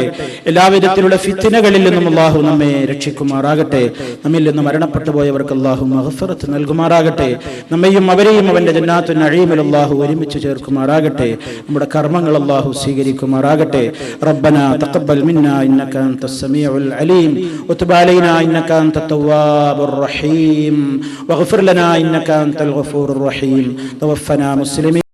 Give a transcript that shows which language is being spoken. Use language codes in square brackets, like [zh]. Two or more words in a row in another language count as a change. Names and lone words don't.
[ml] എല്ലാവിധത്തിലുള്ള ഫിത്നകളിൽ നിന്നും അല്ലാഹു നമ്മെ രക്ഷിക്കുമാറാകട്ടെ. നമ്മിൽ നിന്ന് മരണപ്പെട്ടു പോയവർക്ക് അല്ലാഹു മഗ്ഫിറത്ത് നൽകുമാറാകട്ടെ. നമ്മയും അവരെയും അവന്റെ ജന്നാത്തുൻ നഈമിൽ അല്ലാഹു ഒരുമിച്ച് ചേർക്കുമാറാകട്ടെ. നമ്മുടെ കർമ്മങ്ങൾ അല്ലാഹു സ്വീകരിക്കുമാറാകട്ടെ. [ar] ربنا تقبل منا إنك أنت السميع العليم وتب علينا إنك أنت التواب الرحيم واغفر لنا إنك أنت الغفور الرحيم. توفنا مسلمين.